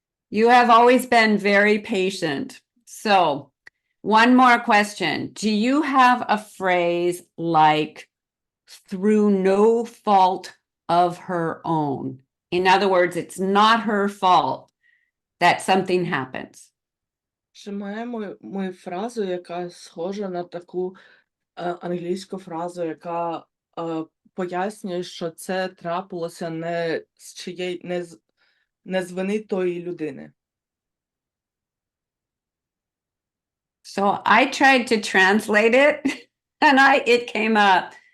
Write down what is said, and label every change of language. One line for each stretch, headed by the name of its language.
English: You have always been very patient. So, one more question. Do you have a phrase like through no fault of her own? In other words, it's not her fault that something happens.
Ukrainian: Чи маємо ми фразу, яка схожа на таку англійську фразу, яка пояснює, що це трапилося не з вини тої людини?
English: So I tried to translate it, and it came up.